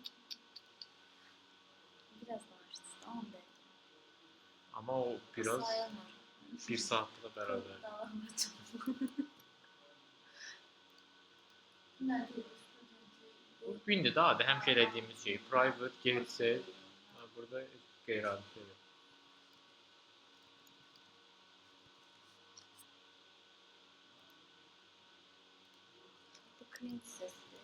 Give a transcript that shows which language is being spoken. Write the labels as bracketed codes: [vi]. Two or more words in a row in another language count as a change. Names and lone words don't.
[az] Biraz danışdınız, tamam be. Amma o biraz Sayılmır. 1 saatlığa bərabər. Nə deyirəm? Bu indi də adi həmişə elədiyimiz şey. [en] Private, get set. [az] Burada qeyri-adi şeydir. Bu cringe sesdir.